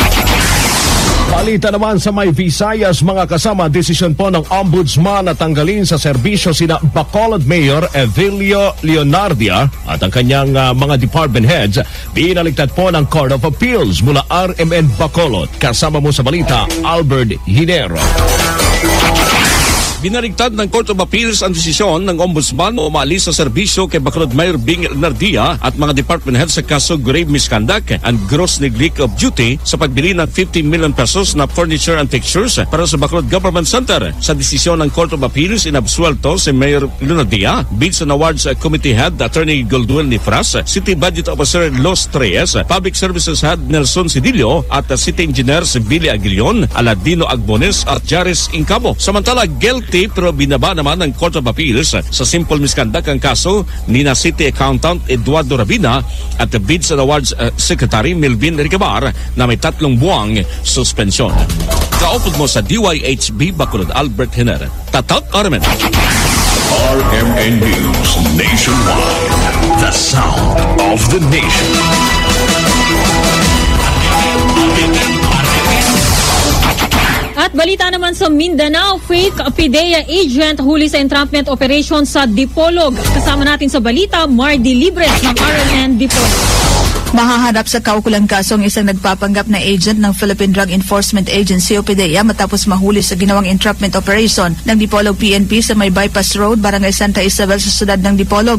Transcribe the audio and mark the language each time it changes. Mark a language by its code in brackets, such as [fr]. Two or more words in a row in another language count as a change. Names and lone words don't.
[tl] Balita naman sa may Visayas, mga kasama, desisyon po ng Ombudsman na tanggalin sa serbisyo sina Bacolod Mayor Evilio Leonardia at ang kanyang mga [en] department heads. [tl] Binaliktad po ng Court of Appeals mula RMN Bacolod. Kasama mo sa balita, Albert Hinero. Binaligtad ng Court of Appeals ang desisyon ng Ombudsman o umalis sa serbisyo kay Bacolod Mayor Bing Nardia at mga [en] department heads [tl] sa kaso [en] grave misconduct and gross neglect of duty [tl] sa pagbili ng 50 million pesos na [en] furniture and fixtures [tl] para sa Bacolod Government Center. Sa desisyon ng Court of Appeals, inabsuelto si Mayor Nardia, [en] Bids and Awards Committee Head Attorney Goldwell Nifras, City Budget Officer Los Reyes, Public Services Head Nelson Sidillo at City Engineers Billy Aguilion, Aladino Agbones at Jaris Incabo. [tl] Samantala, guilty pero binaba naman ng Court of Appeals sa [en] simple misconduct [tl] ang kaso ni na [en] City Accountant [tl] Eduardo Rabina at [en] the Bids and Awards Secretary [tl] Melvin Ricabar na may 3 buwang suspensyon. [hil] Kaupod mo sa DYHB Bacolod, Albert Hiner, Tatak RMN. [en] RMN News Nationwide, the sound of the nation. [tl] At balita naman sa Mindanao, fake PIDEA agent huli sa [en] entrapment operation [tl] sa Dipolog. Kasama natin sa balita, Mardy Libres ng RMN Dipolog. Mahaharap sa kaukulang kaso ang isang nagpapanggap na agent ng Philippine Drug Enforcement Agency o PIDEA matapos mahuli sa ginawang [en] entrapment operation [tl] ng Dipolog PNP sa may Bypass Road, Barangay Santa Isabel sa siyudad ng Dipolog.